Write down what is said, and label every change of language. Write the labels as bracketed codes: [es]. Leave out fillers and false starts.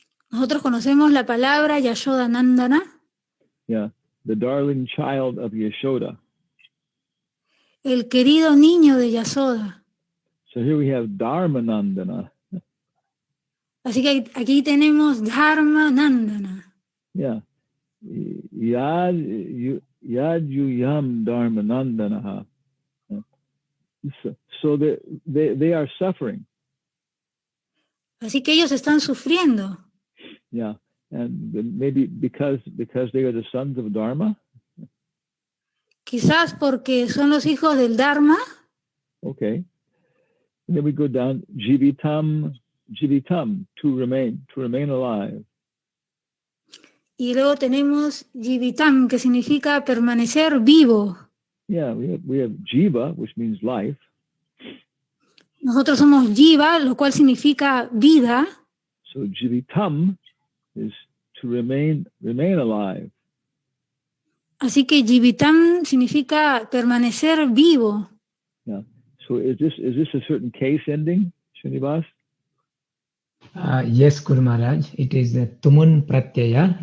[es] Nosotros conocemos la palabra Yashodanandana. [en] Yeah, the darling child of Yashoda. [es] El querido niño de Yasoda. [en] So here we have Dharmanandana. [es] Así que aquí tenemos Dharmanandana. [sa] Yeah, Yad Yuyam Dharmanandana. [en] So they are suffering. [es] Así que ellos están sufriendo. [en] Yeah, and maybe because they are the sons of Dharma. [es] Quizás porque son los hijos del Dharma. [en] Okay. And then we go down, jivitam, to remain alive. [es] Y luego tenemos jivitam, que significa permanecer vivo. [en] Yeah, we have jiva, which means life. [es] Nosotros somos jiva, lo cual significa vida. [en] So jivitam is to remain alive. [es] Así que jivitam significa permanecer vivo. [en] Yeah. So is this a certain case ending, Srinivas? Yes, Guru Maharaj. It is the tumun pratyaya.